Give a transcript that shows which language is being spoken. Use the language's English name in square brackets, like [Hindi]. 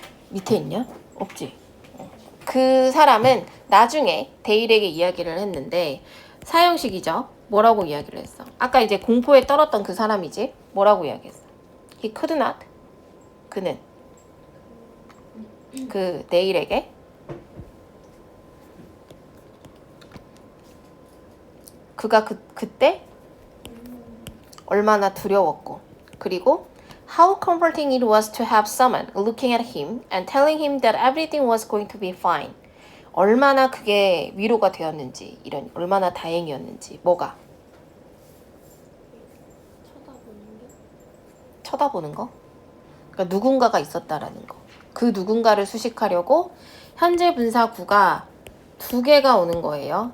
[Korean] 밑에 있냐? 없지. 그 사람은 나중에 데일에게 이야기를 했는데 사형식이죠. 뭐라고 이야기를 했어? 아까 이제 공포에 떨었던 그 사람이지. 뭐라고 이야기했어? [English] He could not. [Korean] 그는 그 데일에게 그가 그때 얼마나 두려웠고 그리고 [English] how comforting it was to have someone looking at him and telling him that everything was going to be fine. [Korean] 얼마나 그게 위로가 되었는지, 이런 얼마나 다행이었는지. 뭐가? 쳐다보는 거? 그러니까 누군가가 있었다라는 거. 그 누군가를 수식하려고 현재 분사구가 2개가 오는 거예요.